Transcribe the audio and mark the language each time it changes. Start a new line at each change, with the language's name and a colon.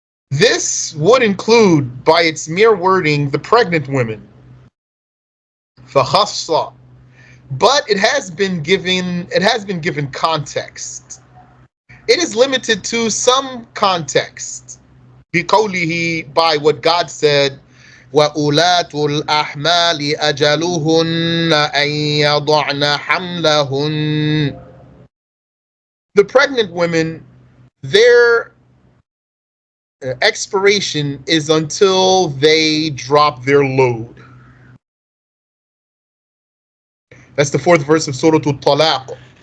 English: This would include, by its mere wording, the pregnant women.
Arabic: فَخَصَّ.
English: But it has been given context. It is limited to some context.
Arabic: بِقَوْلِهِ,
English: by what God said,
Arabic: وَأُولَاتُ الْأَحْمَالِ أَجَلُهُنَّ أَن يَضَعْنَ حَمْلَهُنَّ.
English: The pregnant women, their expiration is until they drop their load. That's the 4th verse of Surah Al-Talaq.